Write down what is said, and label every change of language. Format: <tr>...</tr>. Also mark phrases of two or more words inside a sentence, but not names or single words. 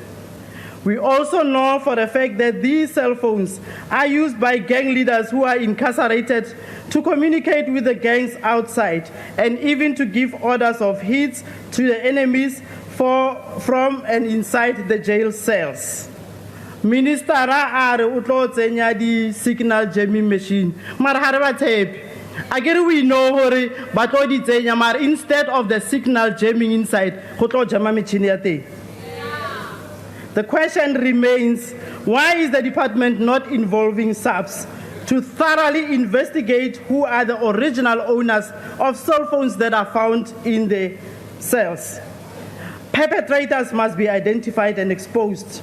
<en>We also know for a fact that these cell phones are used by gang leaders who are incarcerated to communicate with the gangs outside and even to give orders of hits to the enemies from and inside the jail cells.</en> <tn>Minister are utlo tsenya di</tn> <en>signal jamming machine</en> <tn>mara ha re ba tshepe akere</tn> <en>we know</en> <tn>hore ba tlo di tsenya mara</tn> <en>instead of the signal jamming inside</en> <tn>go tlo jama machine ya teng.</tn> <en>The question remains, why is the department not involving SAPS to thoroughly investigate who are the original owners of cell phones that are found in the cells? Perpetrators must be identified and exposed.</en>